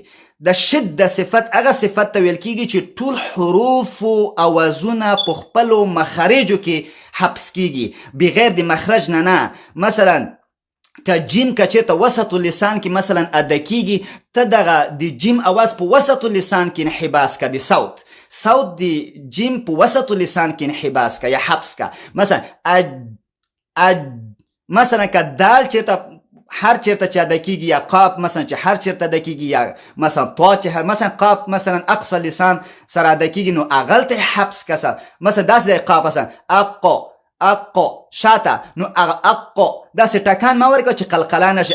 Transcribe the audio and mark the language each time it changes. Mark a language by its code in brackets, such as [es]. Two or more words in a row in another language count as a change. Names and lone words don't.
[ps] د شد صفت هغه صفت ته ویل کیږي چې ټول حروف او اوازونه په خپلو مخارجو کې حبس کیږي بغیر د مخرج نه. مثلا که جیم که چېرته [ar] وسط اللسان [ps] کې مثلا ادا کیږي، ته دغه د جیم اواز په [ar] وسط اللسان [ps] کې انحباس که، د صوت د جیم په [ar] وسط اللسان [ps] کې انحباس که یا حبس که. مثلا اج. مثلا که دال چېرته هر چېرته چې ادا کیږي، یا قاف مثلا چې هر چېرته ادا کیږي، یا مثلا طا چې مثلا قاف مثلا [ar] اقصى لسان [ps] سره ادا کیږي نو هغلته حبس که. مثلا داسې دی قاف مثلا اقو شاته نو اقو داسې ټکان ما ورکړه چې قلقله نه شي.